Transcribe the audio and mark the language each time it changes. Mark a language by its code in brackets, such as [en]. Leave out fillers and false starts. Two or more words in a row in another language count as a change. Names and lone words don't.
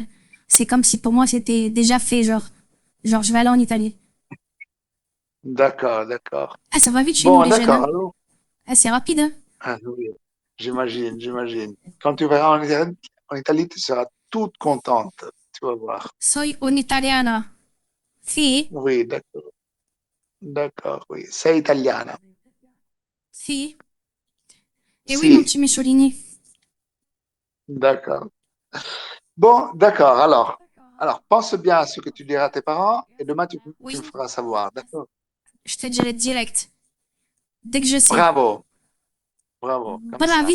[fr] C'est comme si pour moi, c'était déjà fait, genre, je vais aller en Italie. D'accord, d'accord. Ah, ça va vite chez nous, Bon, les jeunes, d'accord, hein. alors. Ah, c'est rapide, hein. Ah, oui, j'imagine. Quand tu verras en Italie, tu seras toute contente. Tu vas voir. [it] Soy un'italiana. Sì, [fr] Oui, d'accord, oui. [it] Sei italiana. sì. [fr] Et oui, mon [it] Si, [fr] petit Michelini. d'accord. Bon, d'accord, alors, pense bien à ce que tu diras à tes parents et demain tu me Oui, feras savoir, d'accord? je te dirai direct. Dès que je sais. Bravo, bravo, comme ça.